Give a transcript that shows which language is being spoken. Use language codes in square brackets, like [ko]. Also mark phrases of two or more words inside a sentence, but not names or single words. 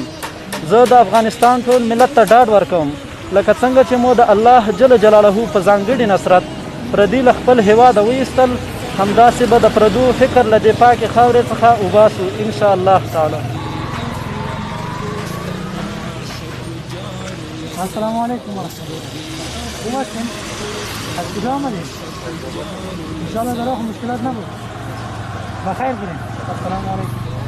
[ps] زه د افغانستان ټول ملت ته ډاډ ورکوم لکه څنګه چې مو د الله [ar] جل جلاله [ps] په ځانګړي نصرت پردي له خپل هیواد وایستل همداسې به د پردو فکر له دې پاکې خاورې څخه وباسو [ar] ان شاء الله تعالی. السلام علیکم ورحمت الله. [fa] خوبه از کجا آمدید؟ انشاءالله در راه مشکلات نبود. بخیر برین. [ar] السلام علیکم.